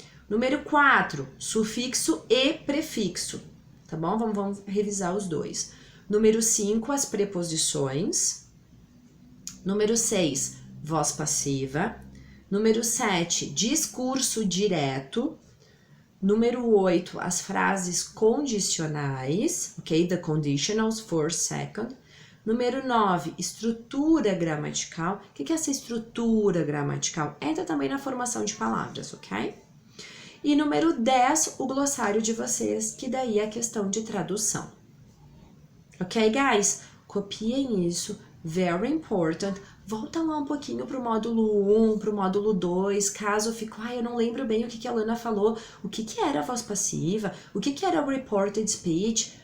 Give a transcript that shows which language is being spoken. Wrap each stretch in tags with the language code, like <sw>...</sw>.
<pt>Número 4, sufixo e prefixo, tá bom? Vamos revisar os dois. Número 5, as preposições. Número 6, voz passiva. Número 7, discurso direto. Número 8, as frases condicionais, ok?</pt> <en>The conditionals, first, second.</en> <pt>Número 9, estrutura gramatical. O que é essa estrutura gramatical? Entra também na formação de palavras, ok? E número 10, o glossário de vocês, que daí é a questão de tradução.</pt> <en>Ok, guys?</en> <pt>Copiem isso,</pt> <en>very important.</en> <pt>Volta lá um pouquinho pro módulo 1, pro módulo 2, caso eu fique, eu não lembro bem o que a Lana falou, o que era a voz passiva, o que era o reported speech.</pt>